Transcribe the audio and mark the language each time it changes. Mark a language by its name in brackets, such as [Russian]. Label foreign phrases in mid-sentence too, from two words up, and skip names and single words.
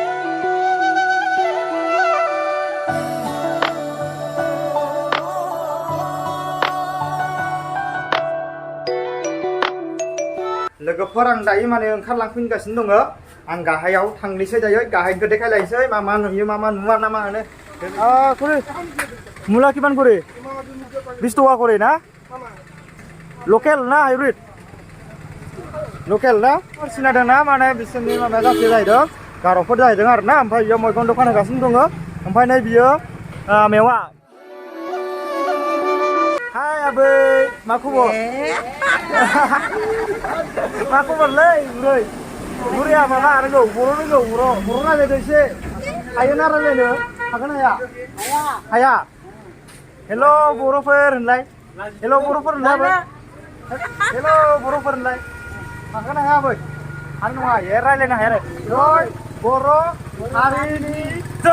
[Bodo] लोगोफोर आं दायो माने ओंखारलांफिनगासिनो दङ आं गाहायाव थांनोसै दायो गाहायखौ देखायलायनोसै मा मा नुयो मा मा नुवा ना मा होनो [Assamese] করে মূলা কিমান করে 20 টাকা করে না লোকাল না হাইব্রিড লোকাল না [Bodo] सिनायदों ना माने बिसोरनि माबाया जाफे जाहैदों गार'फोर जाहैदों आरो ना ओमफ्राय बियो मैगं दखान होगासिनो दङ ओमफ्राय नै बियो मेवा हाय आबै मा खबर मा खबरलै बुरै बुरैया माबा रोंगौ बर' रोंगौ बर' रायलायदो एसे हायो ना रायलायनो हागोन हाया हाया हेल' बर'फोर होनलाय हेल' बर'फोर होनलाय हेल' बर'फोर होनलाय हागोन हाया बै हानाय नङा ए रायलायनो हाया जय बर' हारिनि जौ